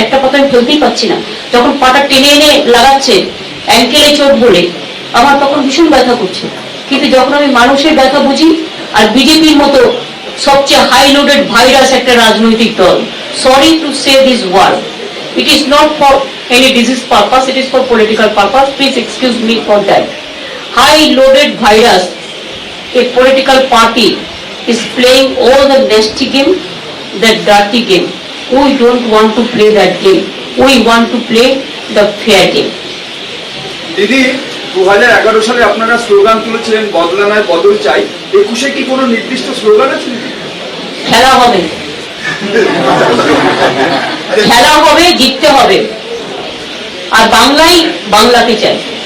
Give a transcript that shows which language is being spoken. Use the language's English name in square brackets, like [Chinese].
[Bangla] একটা কথা আমি ফেলতেই পাচ্ছি না। যখন পাটা টেনে এনে লাগাচ্ছে অ্যাঙ্কেলে চোট বলে, আমার তখন ভীষণ ব্যথা করছে। কিন্তু যখন আমি মানুষের ব্যথা বুঝি, আর বিজেপির মতো সবচেয়ে হাই লোডেড ভাইরাস একটা রাজনৈতিক দল, [English] Sorry to say this word, it is not for any disease purpose, it is for political purpose, please excuse me for that. High loaded virus, a political party is playing all the nasty game, that dirty game. We don't want to play that game, we want to play the fair game. [Bangla] দিদি 2011 সালে আপনারা slogan তুলেছিলেন বদলা নয় বদল চাই। 21-এ কি কোনো নির্দিষ্ট স্লোগান আছে? খেলা হবে, খেলা হবে, জিততে হবে, আর বাংলাই বাংলাকে চাই।